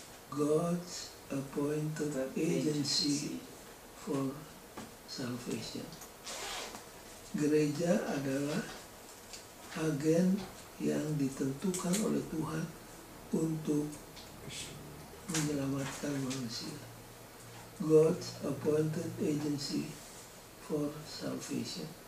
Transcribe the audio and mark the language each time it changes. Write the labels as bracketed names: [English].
[English] God's appointed agency for salvation. [Indonesian] Gereja adalah agen yang ditentukan oleh Tuhan untuk menyelamatkan manusia. [English] God's appointed agency for salvation.